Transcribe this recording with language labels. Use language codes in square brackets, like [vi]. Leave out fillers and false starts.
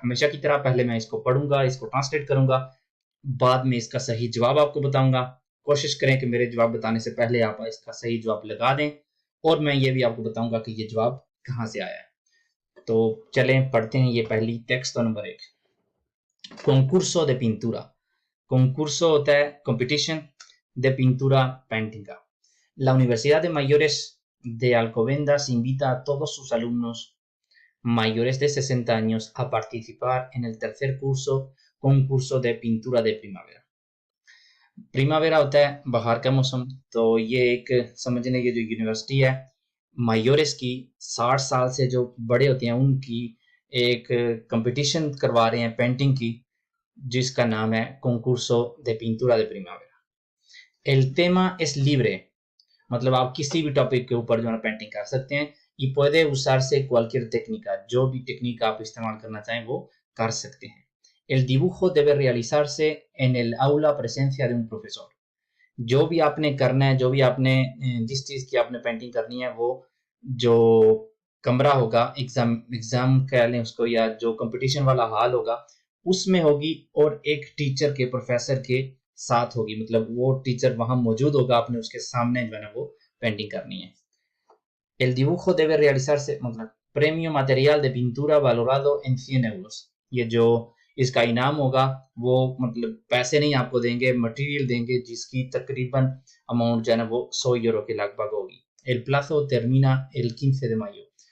[hi] हमेशा की तरह पहले मैं इसको पढ़ूंगा, इसको ट्रांसलेट करूंगा, बाद में इसका सही जवाब आपको बताऊंगा। कोशिश करें कि मेरे जवाब बताने से पहले आप इसका सही जवाब लगा दें, और मैं ये भी आपको बताऊंगा कि ये जवाब कहाँ से आया है। तो चलें पढ़ते हैं ये पहली टेक्स्ट तो number 1, concurso de pintura। concurso होता है competition, de pintura painting का। [es] La Universidad de Mayores de Alcobendas invita a todos sus alumnos mayores de 60 años a participar en el tercer concurso de pintura de primavera। [hi] प्रीमावेरा होता है बाहर का मौसम। तो ये एक समझने की जो यूनिवर्सिटी है मायोरेस की, 60 साल से जो बड़े होते हैं उनकी एक कंपटीशन करवा रहे हैं पेंटिंग की, जिसका नाम है concurso de pintura de primavera। [es] el tema es libre, [hi] मतलब आप किसी भी टॉपिक के ऊपर जो है पेंटिंग कर सकते हैं। [es] y puede usarse cualquier técnica, [hi] जो भी टेक्निक आप इस्तेमाल करना चाहें वो कर सकते हैं। [es] el dibujo debe realizarse en el aula presencia de un profesor। [hi] जो भी आपने करना है, जो भी आपने जिस चीज की आपने पेंटिंग करनी है, वो जो कमरा होगा, एग्जाम कह लें उसको, या जो कंपटीशन वाला हॉल होगा उसमें होगी, और एक टीचर के, प्रोफेसर के साथ होगी, मतलब वो टीचर वहां मौजूद होगा, आपने उसके सामने जो है ना वो पेंटिंग करनी है। [es] el dibujo debe realizarse, मतलब premio material de pintura valorado en 100 euros। [hi] ये जो इसका इनाम होगा वो मतलब पैसे नहीं आपको देंगे, मटेरियल देंगे, जिसकी तकरीबन अमाउंट जो है ना वो 100 यूरो के लगभग होगी। [es] el plazo termina el 15 de mayo।